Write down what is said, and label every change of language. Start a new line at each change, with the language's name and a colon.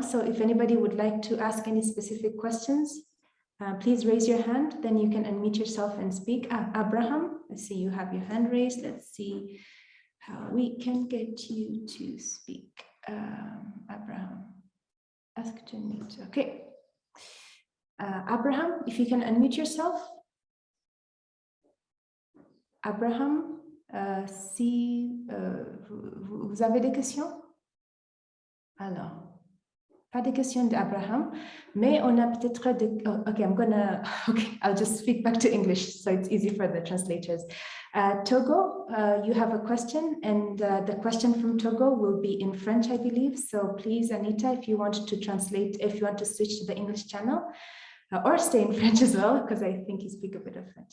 English: So if anybody would like to ask any specific questions, please raise your hand, then you can unmute yourself and speak. Abraham, I see you have your hand raised. Let's see how we can get you to speak. Abraham, ask to unmute. Okay. Abraham, if you can unmute yourself.
French: Abraham, si vous avez des questions? Alors, pas de questions d'Abraham, mais on a peut-être de...
English: Oh, okay, I'll just speak back to English so it's easy for the translators. Togo, you have a question, and the question from Togo will be in French, I believe. So please, Anita, if you want to translate, if you want to switch to the English channel, or stay in French as well, because I think you speak a bit of French.